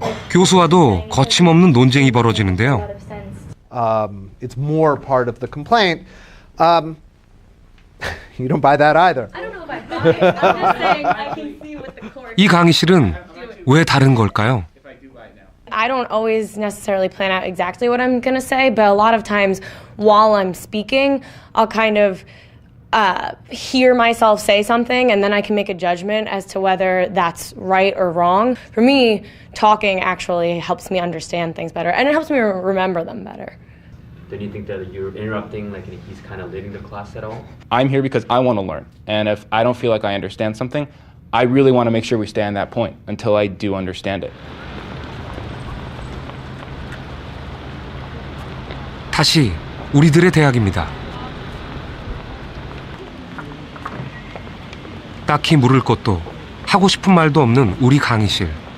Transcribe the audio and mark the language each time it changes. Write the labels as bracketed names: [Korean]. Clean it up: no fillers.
[Korean] 교수와도 거침없는 논쟁이 벌어지는데요. [English] It's more part of the complaint. You don't buy that either. I don't know if I buy it. I'm just saying I can see what the court... [Korean] 이 강의실은 왜 다른 걸까요? [English] I don't always necessarily plan out exactly what I'm going to say, but a lot of times while I'm speaking, I'll kind of hear myself say something and then I can make a judgment as to whether that's right or wrong. For me, talking actually helps me understand things better and it helps me remember them better. Don't you think that you're interrupting, like he's kind of leading the class at all? I'm here because I want to learn, and if I don't feel like I understand something, I really want to make sure we stay on that point until I do understand it. [Korean] 다시 우리들의 대학입니다. 딱히 물을 것도 하고 싶은 말도 없는 우리 강의실.